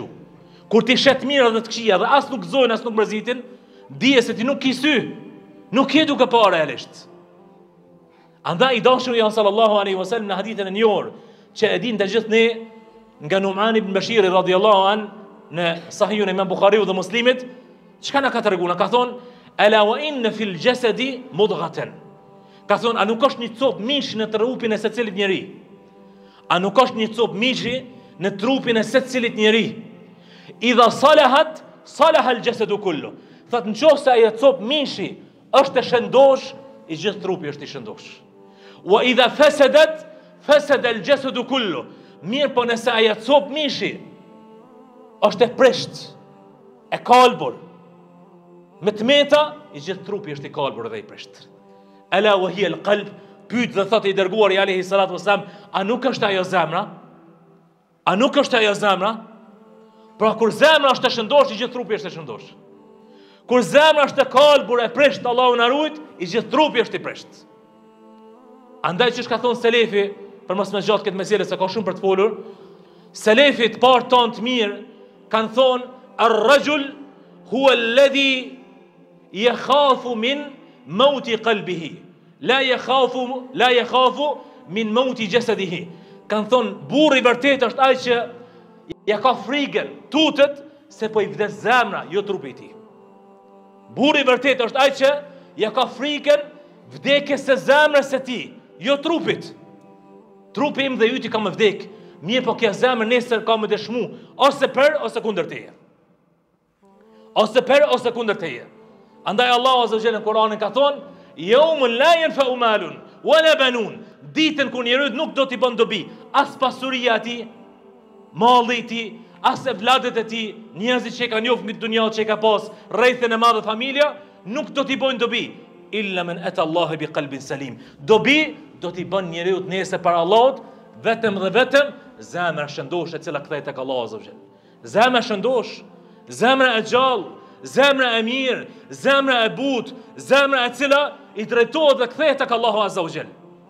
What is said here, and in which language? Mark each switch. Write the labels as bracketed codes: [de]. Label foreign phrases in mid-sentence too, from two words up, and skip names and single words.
[sq] Kur ti shet mirë dhe të këqija dhe as nuk zojnë, as nuk mërzitin, dije se ti nuk ki sy, nuk je duke pa realisht. Andaj i dashur janë [ar] صلى الله عليه وسلم [sq] në hadithin e njohur, që e din të gjithë ne nga Numan ibn Bashiri [ar] رضي الله عن [sq] në Sahihun e Imam Bukhariu dhe Muslimit, çka na ka treguar? Ka thonë: [ar] "ألا وإن في الجسد مضغة." [sq] Ka thonë, a nuk është një copë mishi në trupin e secilit njeri? A nuk është një copë mishi në trupin e secilit njeri? [ar] إذا صلحت صلح الجسد كله. [sq] Thotë, nëse ajo copë mishi është e shëndosh, i gjithë trupi është i shëndosh. [ar] وإذا فسدت فسد الجسد كله. [sq] Mirë, po nëse ajo copë mishi është e prisht, e kalbur, me tmeta, i gjithë trupi është i kalbur dhe i prisht. [ar] ألا وهي القلب, [sq] pyet dhe thotë i dërguari [ar] عليه الصلاة والسلام, [sq] a nuk është ajo zemra? A nuk është ajo zemra? Pra kur zemra është e shëndosh, i gjithë trupi është e shëndosh. Kur zemra është e kalbur, e prisht, Allahu na ruaj, i gjithë trupi është i prisht. Andaj që ka thonë selefi, për mos me gjatë këtë mesele se ka shumë për të folur, selefi të parë tonë të mirë kanë thonë: [ar] "الرجل هو الذي يخاف من موت قلبه لا يخاف من موت جسده." [sq] Kanë thonë, burri i vërtet është ai që ja ka frikën, tutet se po i vdes zemra, jo trupi i tij. Burri i vërtet është ai që ja ka frikën vdekjes së zemrës së tij, jo trupit. Trupi im dhe yti ka më vdek, mirë po kjo zemër nesër ka më dëshmu, ose për ose kundër teje. Ose për ose kundër teje. Andaj Allahu [ar] عز وجل [sq] në Kur'anin ka thonë: [ar] "يوم لا ينفع مال ولا بنون." [sq] Ditën kur njeriu nuk do t'i bën dobi, as pasuria e tij, malli i tij, as evladet e tij, njerëzit që kanë njohur mbi dunjën që ka pas, rrethën e madhe familja, nuk do t'i bojnë dobi. [ar] إلا من أتى الله بقلب سليم. [sq] Dobi do t'i bën njeriu të nesër para Allahut vetëm dhe vetëm zemra shëndosh e cila kthehet tek Allahu [ar] عز وجل. [sq] Zemra shëndosh, zemra e gjallë, zemra e mirë, zemra e butë, zemra e cila i drejtohet dhe kthehet tek Allahu [ar] عز وجل.